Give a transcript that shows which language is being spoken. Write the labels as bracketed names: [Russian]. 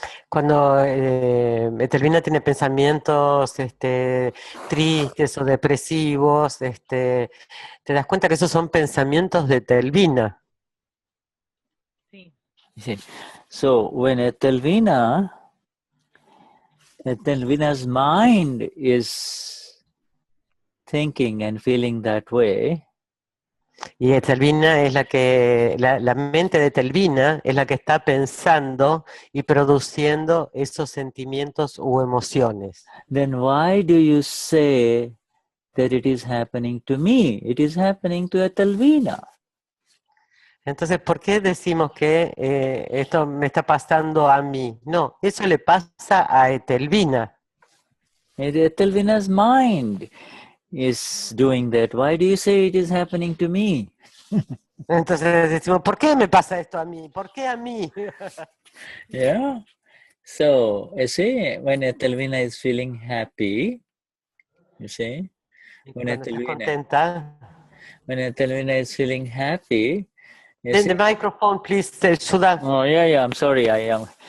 [Spanish] Cuando Etelvina tiene pensamientos tristes o depresivos, te das cuenta que esos son pensamientos de Etelvina. Sí. [English] See, so when Etelvina's mind is thinking and feeling that way, [Spanish] Y Etelvina es la mente de Etelvina es la que está pensando y produciendo esos sentimientos u emociones. [English] then why do you say that it is happening to me? It is happening to Etelvina. [Spanish] Entonces, ¿por qué decimos que esto me está pasando a mí? No, eso le pasa a Etelvina. [English] Etelvina's mind is doing that. Why do you say it is happening to me? [Spanish] Entonces decimos, ¿por qué me pasa esto a mí? ¿Por qué a mí? [English] Yeah. So, you see, when Etelvina is feeling happy, you see, when [Spanish] Cuando estás contenta. [English] when Etelvina is feeling happy, you The see. microphone, please, Shuddha. Oh, yeah, I'm sorry, I am.